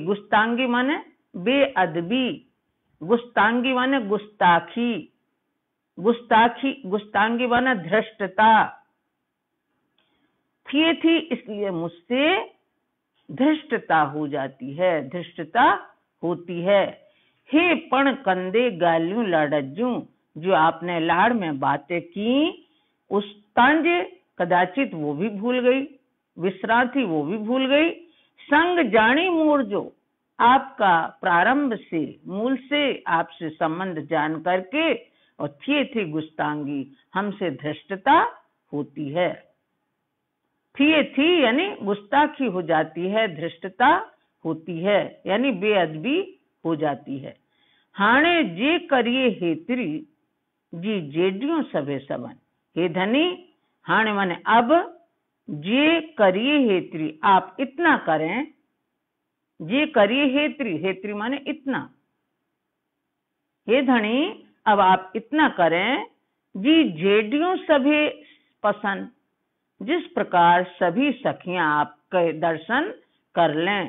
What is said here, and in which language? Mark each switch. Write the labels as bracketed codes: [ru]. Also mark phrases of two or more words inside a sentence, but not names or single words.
[hi] गुस्तांगी माने बेअदबी, गुस्तांगी माने गुस्ताखी, गुस्ताखी, गुस्तांगी माने धृष्टता। [sd] थिए थी [hi] इसलिए मुझसे धृष्टता हो जाती है, धृष्टता होती है। [sd] हे पण कंदे गाल्यू लाडज्जू, [hi] जो आपने लाड़ में बातें की, उस तांजे कदाचित वो भी भूल गई, विसराथी वो भी भूल गई। [sd] संग जानी मूर, [hi] जो आपका प्रारंभ से, मूल से आपसे संबंध जान करके, और [sd] थिए थी गुस्तांगी, [hi] हमसे धृष्टता होती है। [sd] थिए थी [hi] यानी गुस्ताखी हो जाती है, धृष्टता होती है, यानी बेअदबी हो जाती है। [sd] हाणे जे करिए हेतरी, जी जेडियों सभे सबन। [hi] हे धनी, हाणे माने अब, [sd] जे करिए हेतरी, [hi] आप इतना करें, [sd] जे करिए हेतरी, [hi] हेतरी माने इतना। हे धनी, अब आप इतना करें, [sd] जी जेडियों सभे पसंद, [hi] जिस प्रकार सभी सखियां आपके दर्शन कर लें।